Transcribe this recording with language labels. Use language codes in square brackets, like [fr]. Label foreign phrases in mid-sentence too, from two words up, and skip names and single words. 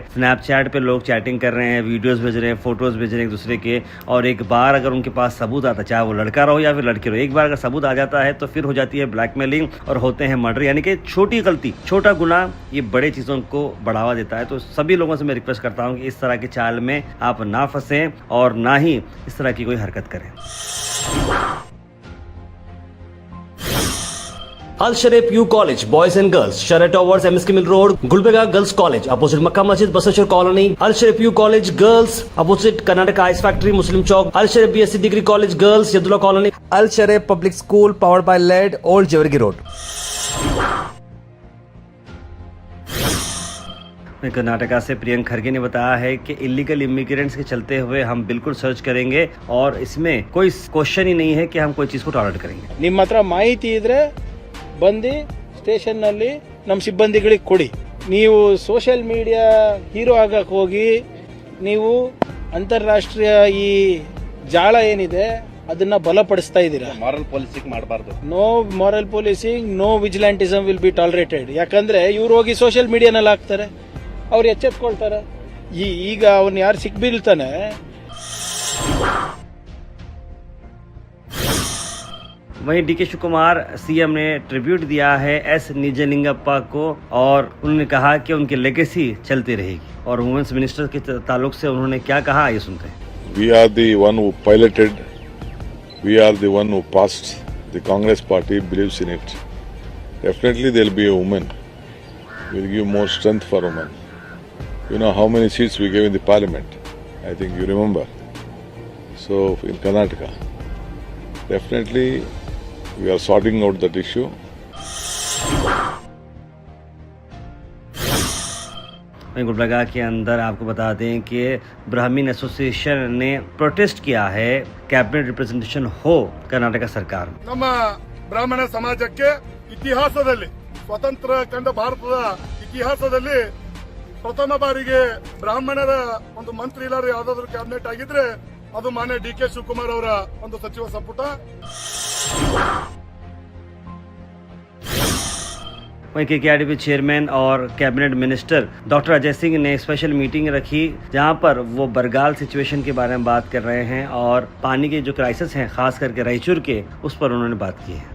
[hi] स्नैपचैट पे लोग चैटिंग कर रहे हैं, वीडियोस भेज रहे हैं, फोटोज़ भेज रहे हैं एक दूसरे के, और एक बार अगर उनके पास सबूत आता, चाहे वो लड़का रहो या फिर लड़की रहो, एक बार अगर सबूत आ जाता है तो फिर हो जाती है ब्लैकमेलिंग और होते हैं मर्डर। यानी कि छोटी गलती, छोटा गुनाह, ये बड़े चीज़ों को बढ़ावा देता है। तो सभी लोगों से मैं रिक्वेस्ट करता हूँ कि इस तरह की चाल में आप ना फंसें और ना ही इस तरह की कोई हरकत करें। [en] Al Sharif U College, Boys and Girls, Shara Towers, MSK Mill Road, Gulbega Girls College, opposite Makkah Masjid, Basashar Colony. Al Sharif U College, Girls, opposite Karnataka Ice Factory, Muslim Chowk. Al Sharif BSc Degree College, Girls, Yadullah Colony. Al Sharif Public School, powered by LED, Old Jawargi Road. [hi] कर्नाटका से प्रियंक खरगे ने बताया है कि [en] illegal immigrants [hi] के चलते हुए हम बिल्कुल सर्च करेंगे, और इसमें कोई क्वेश्चन ही नहीं है कि हम कोई चीज़ को टॉलरेट करेंगे। [kn] ನಿಮ್ಮ ಹತ್ರ ಮಾಹಿತಿ ಇದ್ರೆ ಬಂದು ಸ್ಟೇಷನ್ನಲ್ಲಿ ನಮ್ಮ ಸಿಬ್ಬಂದಿಗಳಿಗೆ ಕೊಡಿ. ನೀವು [en] social media hero [kn] ಆಗಕ್ಕೆ ಹೋಗಿ ನೀವು ಅಂತಾರಾಷ್ಟ್ರೀಯ ಈ ಜಾಳ ಏನಿದೆ ಅದನ್ನ ಬಲಪಡಿಸ್ತಾ ಇದ್ದೀರಾ. [en] moral policing [kn] ಮಾಡಬಾರ್ದು. [en] no moral policing, no vigilantism will be tolerated. [kn] ಯಾಕಂದ್ರೆ ಇವ್ರು ಹೋಗಿ ಸೋಷಿಯಲ್ ಮೀಡಿಯಾನಲ್ಲಿ ಹಾಕ್ತಾರೆ, ಅವ್ರು ಎಚ್ಚೆತ್ಕೊಳ್ತಾರೆ. ಈಗ ಅವನ್ ಯಾರು ಸಿಕ್ಬೀಳ್ತಾನೆ. [hi] वहीं डीके शिव कुमार सीएम ने ट्रिब्यूट दिया है एस निजलिंगप्पा को, और उन्होंने कहा कि उनकी लेगेसी चलती रहेगी। और [en] women's minister [hi] के ताल्लुक से उन्होंने क्या कहा, ये सुनते हैं। [en] We are the one who piloted, we are the one who passed The Congress party believes in it. Definitely there will be a woman. We will give more strength for women. You know how many seats we gave in the parliament? I think you remember. So in Karnataka, definitely we are sorting out that issue. [hi] गुलबर्गा के अंदर आपको बता दें कि ब्राह्मीण एसोसिएशन ने प्रोटेस्ट किया है [en] cabinet representation [hi] हो कर्नाटक सरकार में। [kn] ನಮ್ಮ ಬ್ರಾಹ್ಮಣ ಸಮಾಜಕ್ಕೆ ಇತಿಹಾಸದಲ್ಲಿ ಸ್ವತಂತ್ರ ಕಂಡ ಭಾರತದ ಇತಿಹಾಸದಲ್ಲಿ ಪ್ರಥಮ ಬಾರಿಗೆ ಬ್ರಾಹ್ಮಣರ ಒಂದು ಮಂತ್ರಿ ಇಲ್ಲರು ಯಾವುದಾದ್ರೂ ಕ್ಯಾಬಿನೆಟ್ ಆಗಿದ್ರೆ ಅದು ಮಾನ್ಯ ಡಿ ಕೆ ಶಿವಕುಮಾರ್ ಅವರ ಒಂದು ಸಚಿವ ಸಂಪುಟ। [hi] वहीं KKRDP चेयरमैन और [en] cabinet minister [hi] डॉक्टर अजय सिंह ने [en] special meeting [hi] रखी जहां पर वो बरगाल सिचुएशन के बारे में बात कर रहे हैं और पानी के जो क्राइसिस हैं खास करके रायचूर के उस पर उन्होंने बात की है।